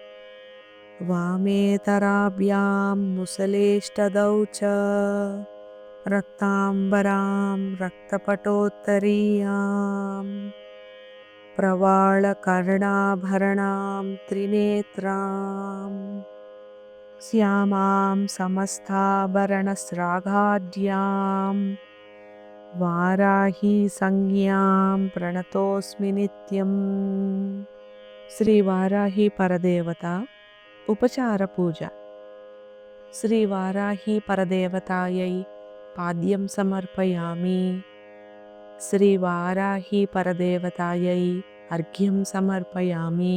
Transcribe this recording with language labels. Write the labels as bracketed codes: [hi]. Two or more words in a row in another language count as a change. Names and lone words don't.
[sa] वामेतराभ्यां मुसलेष्टदौ च रक्ताम्बरां रक्तपटोत्तरीयां प्रवालकर्णाभरणां त्रिनेत्रां श्यामां समस्ताभरणस्राघाढ्यां वाराही संज्ञां प्रणतोऽस्मि नित्यम्। [te] శ్రీ వారాహి పరదేవత ఉపచార పూజ. [sa] శ్రీ వారాహి పరదేవతాయై పాద్యం సమర్పయామి. శ్రీ వారాహి పరదేవతాయై అర్ఘ్యం సమర్పయామి.